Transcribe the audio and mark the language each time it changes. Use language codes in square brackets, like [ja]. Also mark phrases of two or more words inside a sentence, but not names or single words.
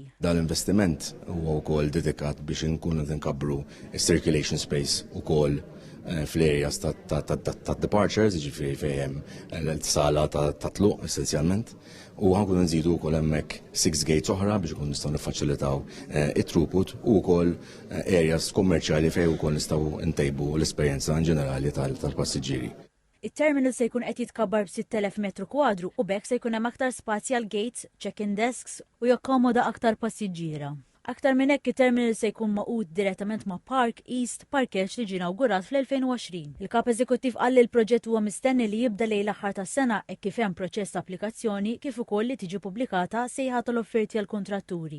[mt] Dan l-investiment huwa wkoll dedikat biex inkunu nkabbru is- [en] circulation space [mt] ukoll fl-areas ta' departures, ġifiri fejn l-sala ta' tluq essenzjalment, u ħankun nżidu wkoll hemmhekk 6 gates oħra biex ikun nistgħu niffaċilitaw it-throughput u wkoll areas kummerċjali fejn ukoll nistgħu ntejbu l-esperjenza ġenerali tal-passiġġieri. Il-terminal se jkun qed jitkabbar b'6,000 metru kwadru u bekk se jkun hemm aktar spazji għal gates, [en] check-in desks [mt] u jakkomoda aktar passiġġiera. Aktar minn hekk it-terminal se jkun maqud direttament ma' Park East parkeġġ li ġie inawgurat fl-2020. Il-Kap Eżekuttiv qal li l-proġett huwa mistenni li jibda lejn l-aħħar tas-sena hekk kif hemm proċess ta' applikazzjoni kif ukoll li tiġi pubblikata sejħa tal-offerti għall kuntratturi.